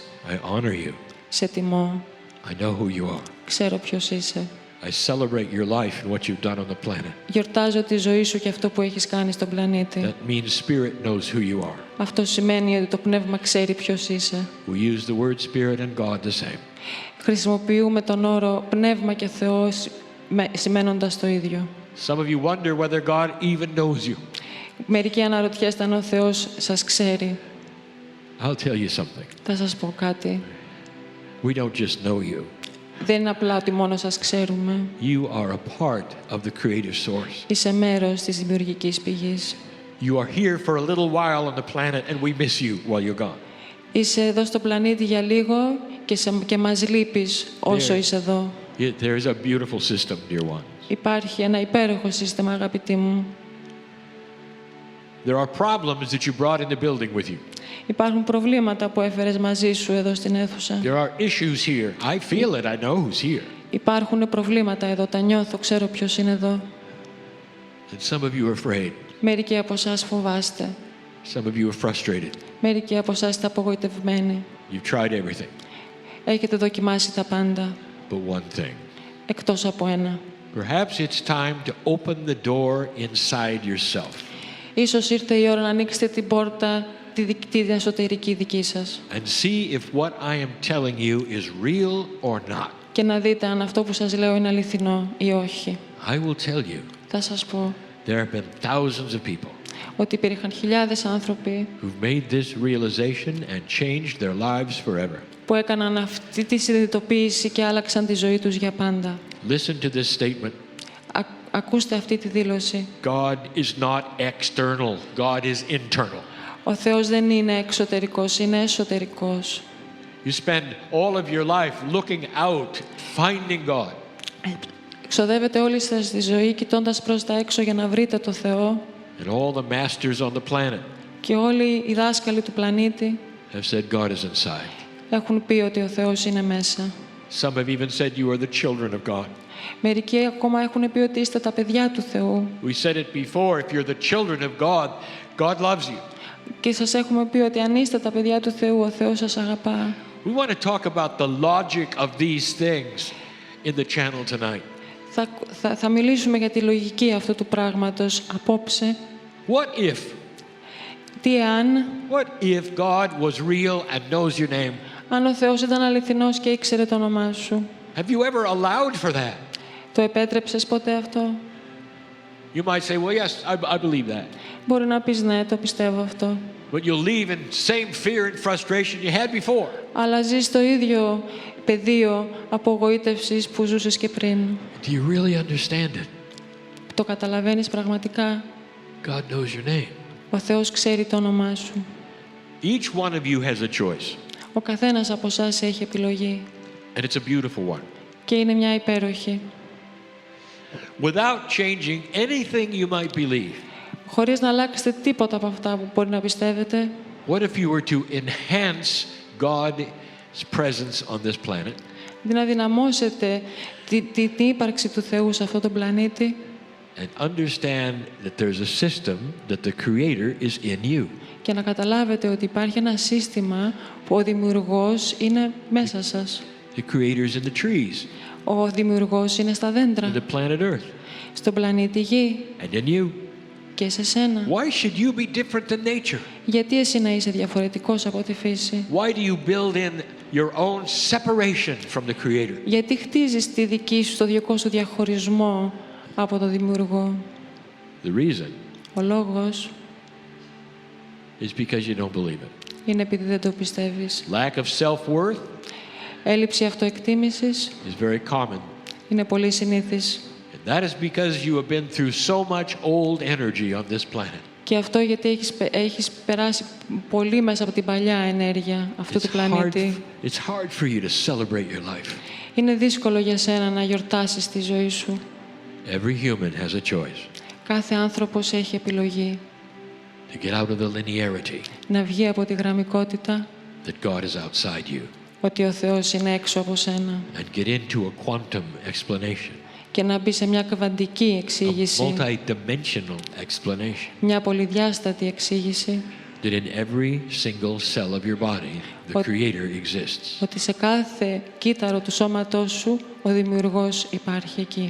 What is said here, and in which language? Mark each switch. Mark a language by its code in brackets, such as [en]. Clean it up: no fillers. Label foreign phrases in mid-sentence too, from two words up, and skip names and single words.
[en] I honor you. [el] Σε τιμώ. [en] I know who you are. [el] Ξέρω ποιος είσαι. [en] I celebrate your life and what you've done on the planet. [el] Γιορτάζω τη ζωή σου και αυτό που έχεις κάνει στον πλανήτη. [en] That means Spirit knows who you are. [el] Αυτό σημαίνει ότι το πνεύμα ξέρει ποιος είσαι. [en] We use the word Spirit and God the same. [el] Χρησιμοποιούμε τον όρο πνεύμα και Θεός σημαίνοντας το ίδιο. [en] Some of you wonder whether God even knows you. [el] Μερικοί αναρωτιέστε αν ο Θεός σας ξέρει. [en] I'll tell you something. [el] Θα σας πω κάτι. [en] We don't just know you. [el] Δεν είναι απλά ότι μόνο σας ξέρουμε. [en] You are a part of the creative source. [el] Είσαι μέρος της δημιουργικής πηγής. [en] You are here for a little while on the planet and we miss you while you're gone. [el] Είσαι εδώ στο πλανήτη για λίγο και μας λείπεις όσο είσαι εδώ. [en] There is a beautiful system, dear ones. [el] Υπάρχει ένα υπέροχο σύστημα, αγαπητοί μου. [en] There are problems that you brought in the building with you. [el] Υπάρχουν προβλήματα που έφερες μαζί σου εδώ στην αίθουσα. [en] There are issues here. I feel it. I know who's here. [el] Υπάρχουν προβλήματα εδώ, τα νιώθω, ξέρω ποιος είναι εδώ. [en] And some of you are afraid. [el] Μερικοί από εσάς φοβάστε. [en] Some of you are frustrated. [el] Μερικοί από εσάς είστε απογοητευμένοι. [en] You've tried everything. [el] Έχετε δοκιμάσει τα πάντα, [en] But one thing. [el] εκτός από ένα. [en] Perhaps it's time to open the door inside yourself. [el] Ίσως ήρθε η ώρα να ανοίξετε την πόρτα, την εσωτερική δική σας. [en] And see if what I am telling you is real or not. [el] Και να δείτε αν αυτό που σας λέω είναι αληθινό ή όχι. [en] I will tell you, [el] Θα σας πω [en] there have been thousands of people [el] ότι υπήρχαν χιλιάδες άνθρωποι [en] who've made this realization and changed their lives forever. [el] που έκαναν αυτή τη συνειδητοποίηση και άλλαξαν τη ζωή τους για πάντα. [en] Listen to this statement. [el] Ακούστε αυτή τη δήλωση. [en] God is not external. God is internal. [el] Ο Θεός δεν είναι εξωτερικός, είναι εσωτερικός. [en] You spend all of your life looking out, finding God. [el] Ξοδεύετε όλη σας τη ζωή κοιτώντας προς τα έξω για να βρείτε το Θεό. [en] And all the masters on the planet [el] Και όλοι οι δάσκαλοι του πλανήτη [en] have said God is inside. [el] έχουν πει ότι ο Θεός είναι μέσα. [en] Some have even said you are the children of God. [el] Μερικοί ακόμα έχουν πει ότι είστε τα παιδιά του Θεού. [en] We said it before, if you're the children of God, God loves you. [el] Και σας έχουμε πει ότι αν είστε τα παιδιά του Θεού, ο Θεός σας αγαπά. [en] We want to talk about the logic of these things in the channel tonight. [el] Θα μιλήσουμε για τη λογική αυτού του πράγματος απόψε. [en] What if? [el] Τι αν, [en] What if God was real and knows your name? [el] αν ο Θεός ήταν αληθινός και ήξερε το όνομά σου. [en] Have you ever allowed for that? [el] Το επέτρεψες ποτέ αυτό? [en] You might say, well, yes, I believe that. [el] Μπορεί να πεις ναι, το πιστεύω αυτό. [en] But you'll leave in same fear and frustration you had before. [el] Αλλά ζεις το ίδιο πεδίο απογοήτευσης που ζούσες και πριν. [en] Do you really understand it? [el] Το καταλαβαίνεις πραγματικά? [en] God knows your name. [el] Ο Θεός ξέρει το όνομά σου. [en] Each one of you has a choice. [el] Ο καθένας από εσάς έχει επιλογή. [en] And it's a beautiful one. [el] Και είναι μια υπέροχη. [en] Without changing anything you might believe. [el] Χωρίς να αλλάξετε τίποτα από αυτά που μπορεί να πιστεύετε. [en] What if you were to enhance God's presence on this planet? [el] Να δυναμώσετε την ύπαρξη του Θεού σε αυτόν τον πλανήτη. [en] And understand that there's a system that the Creator is in you. [el] Και να καταλάβετε ότι υπάρχει ένα σύστημα που ο Δημιουργός είναι μέσα σας. [en] The Creator is in the trees. [el] Ο Δημιουργός είναι στα δέντρα. [en] In the planet Earth. [el] Στον πλανήτη Γη. [en] And in you. [el] Και σε σένα. [en] Why should you be different than nature? [el] Γιατί εσύ να είσαι διαφορετικός από τη φύση? [en] Why do you build in your own separation from the Creator? [el] Γιατί χτίζεις τη δική σου, το δικό σου διαχωρισμό από το Δημιουργό? [en] The reason [el] Ο λόγος [en] is because you don't believe it. [el] είναι επειδή δεν το πιστεύεις. [en] Lack of self-worth [el] Έλλειψη αυτοεκτίμησης [en] is very common. [el] είναι πολύ συνήθις. [en] And that is because you have been through so much old energy on this planet. [el] Και αυτό γιατί έχεις περάσει πολύ μέσα από την παλιά ενέργεια αυτού του πλανήτη. [en] It's hard for you to celebrate your life. [el] Είναι δύσκολο για σένα να γιορτάσεις τη ζωή σου. [en] Every human has a choice [el] Κάθε άνθρωπος έχει επιλογή [en] to get out of the linearity [el] να βγει από τη γραμμικότητα, [en] that God is outside you, [el] ότι ο Θεός είναι έξω από σένα, [en] and get into a quantum explanation, [el] και να μπει σε μια κβαντική [en] a [el] εξήγηση, [en] multi-dimensional explanation, [el] μια πολυδιάστατη εξήγηση, [en] that in every single cell of your body, the Creator exists. [el] ότι σε κάθε κύτταρο του σώματός σου ο Δημιουργός υπάρχει εκεί.